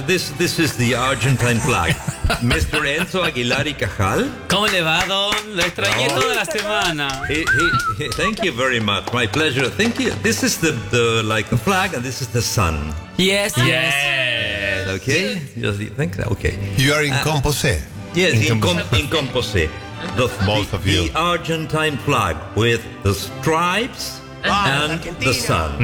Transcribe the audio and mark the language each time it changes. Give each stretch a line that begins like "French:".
English: This is the Argentine flag. Mr. Enzo Aguilar y Cajal.
Spanish: ¿Cómo le va, Don? Lo extrañé toda la semana.
English: Thank you very much. My pleasure. Thank you. This is the flag and this is the sun. Yes, yes. Okay. Just think that. Okay. You are in composé. Yes, in composé. Both of you. The Argentine flag with the stripes and the sun.